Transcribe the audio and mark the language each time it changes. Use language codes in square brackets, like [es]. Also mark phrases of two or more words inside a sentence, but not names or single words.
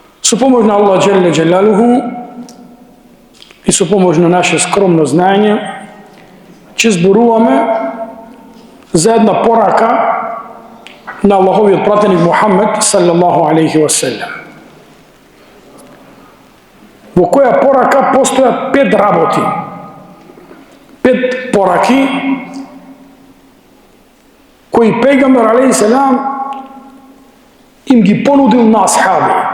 [mk] Со помош на Аллах [ar] جل جلاله [mk] и со помош на наше скромно знаење, ќе зборуваме за една порака на Аллаховиот пратеник Мухаммед [ar] صلى الله عليه وسلم, [mk] во која порака постојат 5 работи, 5 пораки кои пејгамбер [ar] عليه السلام [mk] им ги понудил на асхаби.